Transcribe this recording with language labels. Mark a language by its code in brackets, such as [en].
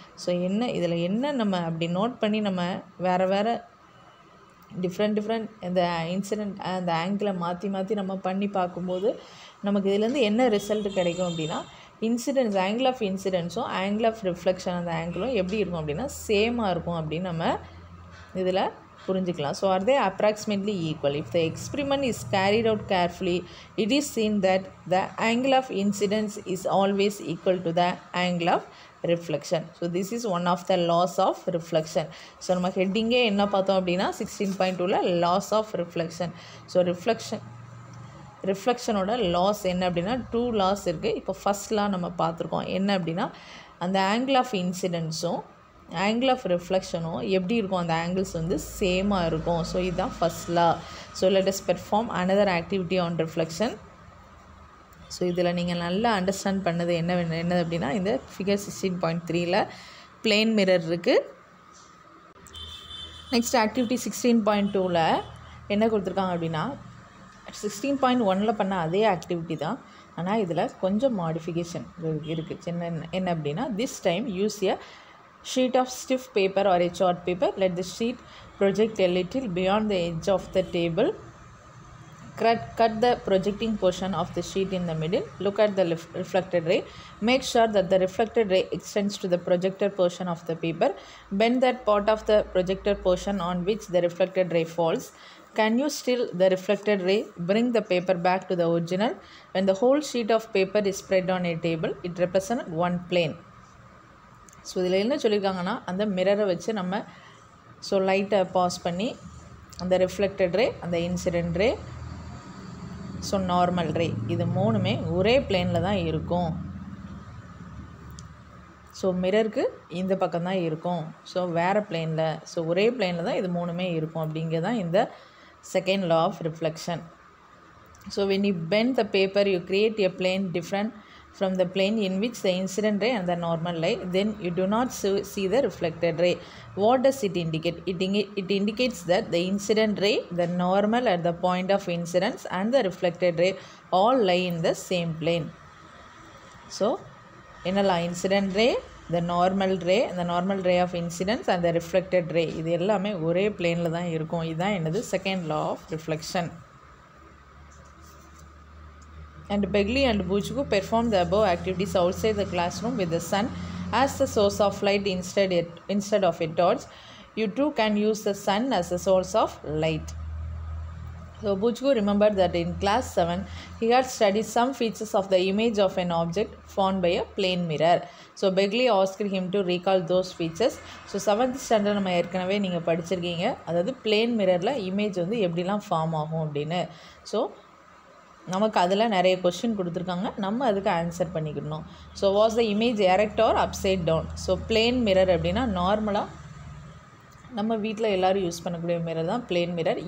[ta] So இதில் என்ன நம்ம அப்படி நோட் பண்ணி நம்ம வேறு டிஃப்ரெண்ட் இந்த இன்சிடென்ட் அந்த ஆங்கிளை மாற்றி நம்ம பண்ணி பார்க்கும்போது நமக்கு இதுலேருந்து என்ன ரிசல்ட் கிடைக்கும் அப்படின்னா incidence angle of இன்சிடென்ஸும் angle of reflection அந்த ஆங்கிளும் எப்படி இருக்கும் அப்படின்னா சேமாக இருக்கும் அப்படின்னு நம்ம இதில் புரிஞ்சுக்கலாம். [en] So are they approximately equal. If the experiment is carried out carefully it is seen that the angle of incidence is always equal to the angle of reflection. So this is one of the laws of reflection. [ta] So நம்ம ஹெட்டிங்கே என்ன பார்த்தோம் அப்படின்னா 16.2ல laws of reflection. So ரிஃப்ளெக்ஷனோட loss என்ன அப்படின்னா 2 laws இருக்குது. இப்போ first லா நம்ம பார்த்துருக்கோம். என்ன அப்படின்னா அந்த ஆங்கிள் ஆஃப் இன்சிடென்ஸும் ஆங்கிள் ஆஃப் ரிஃப்ளெக்ஷனும் எப்படி இருக்கும், அந்த ஆங்கிள்ஸ் வந்து சேமாக இருக்கும். ஸோ இதுதான் first law. [en] So let us perform another activity on reflection. [ta] So இதில் நீங்கள் நல்லா அண்டர்ஸ்டாண்ட் பண்ணது என்னது அப்படின்னா இந்த ஃபிகர் 16.3ல் பிளேன் மிரர் இருக்குது. நெக்ஸ்ட் ஆக்டிவிட்டி 16.2ல் என்ன கொடுத்துருக்காங்க அப்படின்னா 16.1ல் பண்ண அதே ஆக்டிவிட்டி தான், ஆனால் இதில் கொஞ்சம் மாடிஃபிகேஷன் இருக்குது. என்ன அப்படின்னா [en] This time use a sheet of stiff paper or a chart paper. Let the sheet project a little beyond the edge of the table. Cut the projecting portion of the sheet in the middle. Look at the reflected ray. Make sure that the reflected ray extends to the projected portion of the paper. Bend that part of the projected portion on which the reflected ray falls. Can you still the reflected ray? Bring the paper back to the original. When the whole sheet of paper is spread on a table, it represents one plane. [ta] So இதில் என்ன சொல்லியிருக்காங்கன்னா அந்த மிரரை வச்சு நம்ம so லைட்டை pass பண்ணி அந்த reflected ரே, அந்த இன்சிடென்ட் ரே, ஸோ நார்மல் ரே, இது மூணுமே ஒரே பிளேனில் தான் இருக்கும். ஸோ மிரருக்கு இந்த பக்கம் தான் இருக்கும், ஸோ வேறு பிளேனில், ஸோ ஒரே பிளேனில் தான் இது மூணுமே இருக்கும் அப்படிங்கிறது தான் இந்த second law of reflection. [en] So when you bend the paper you create a plane different from the plane in which the incident ray and the normal lie. Then you do not see the reflected ray. What does it indicate? It indicates that the incident ray, the normal at the point of incidence and the reflected ray all lie in the same plane. So [ta] என்னலாம் [en] incident ray, the normal ray of incidence and the reflected ray [ta] இது எல்லாமே ஒரே பிளேனில் தான் இருக்கும். இதுதான் என்னது second law of reflection. [en] And Begley and Bujku performed the above activities outside the classroom with the sun as the source of light instead of a torch. You too can use the sun as a source of light. So Bujku remembered that in class 7 he had studied some features of the image of an object formed by a plane mirror. So Begley asked him to recall those features. [ta] So 7th standard நம்ம ஏற்கனவே நீங்கள் படிச்சிருக்கீங்க, அதாவது plane மிரரில் image வந்து எப்படிலாம் form ஆகும் அப்படின்னு. So நமக்கு அதில் நிறைய கொஸ்டின் கொடுத்துருக்காங்க, நம்ம அதுக்கு ஆன்சர் பண்ணிக்கணும். So [en] Was the image erect or upside down? [ta] So plane mirror அப்படின்னா நார்மலாக நம்ம வீட்டில் எல்லோரும் யூஸ் பண்ணக்கூடிய மிரர் தான் பிளேன் மிரர்.